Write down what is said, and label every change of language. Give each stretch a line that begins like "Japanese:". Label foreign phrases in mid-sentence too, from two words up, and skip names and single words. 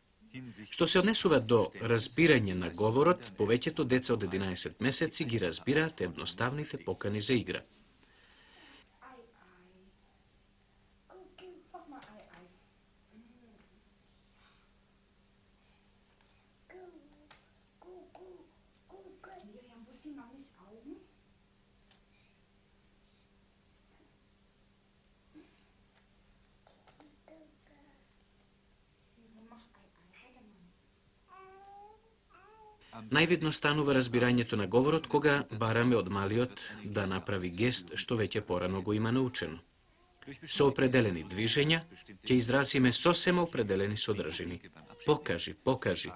Macedonian: Што се однесува до разбирање на говорот, повеќето деца од 11 месеци ги разбираат едноставните покани за игра.
German: Miriam, wo sind Mamis Augen? Mach Hajde, Mami.
Macedonian: Највидно станува разбирањето на говорот кога бараме од малиот да направи гест што веќе порано го има научено. Со определени движења ќе изразиме сосема определени содржини. Покажи, покажи.